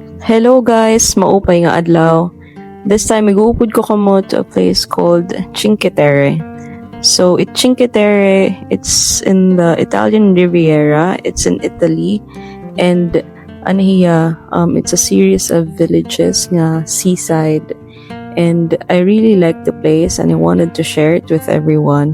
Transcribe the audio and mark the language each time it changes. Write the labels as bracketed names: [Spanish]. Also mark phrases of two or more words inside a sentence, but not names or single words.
[English] Hello guys, [Waray] maupay nga adlaw. [English] This time [Waray] mag-uupod ko kamo [English] to a place called Cinque Terre. So Cinque Terre, it's in the Italian Riviera. It's in Italy, and it's a series of villages nga seaside. And I really like the place, and I wanted to share it with everyone.